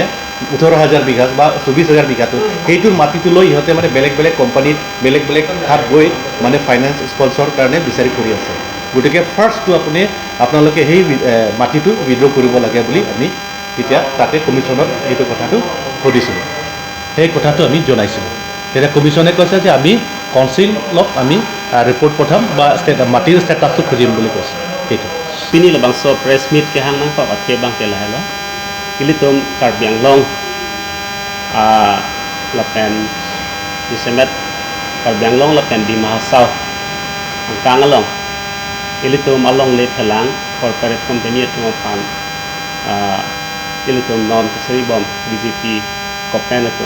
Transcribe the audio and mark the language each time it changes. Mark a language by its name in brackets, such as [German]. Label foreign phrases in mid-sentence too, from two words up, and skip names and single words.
[Assamese] 18,000 বিঘা বা 24,000 বিঘাটো সেইটোৰ মাটিটো লৈ ইহঁতে মানে বেলেগ কোম্পানীত বেলেগ ঠাইত গৈ মানে [English] finance sponsor [Assamese] কাৰণে বিচাৰি কৰি আছে গতিকে ফাৰ্ষ্টটো আপোনালোকে সেই মাটিটো উইড্ৰ কৰিব লাগে বুলি আমি এতিয়া তাতে কমিশ্যনত এইটো কথাটো সুধিছিলোঁ সেই কথাটো আমি জনাইছিলোঁ তেতিয়া কমিশ্যনে কৈছে যে আমি কাউন্সিলক আমি ৰিপৰ্ট পঠাম বা মাটিৰ ষ্টেটাছটো খুজিম বুলি কৈছে সেইটো [Karbi] Pini labang so [English] press meet [Karbi] ke hang nang pa ke bang ke la hello ilitum Karbi Anglong lapen disemet Karbi Anglong lapen di Mahasau kang along ilitum along le phelang [English] corporate company [Karbi] tu pan ilitum non kesri bom BGP kopenatum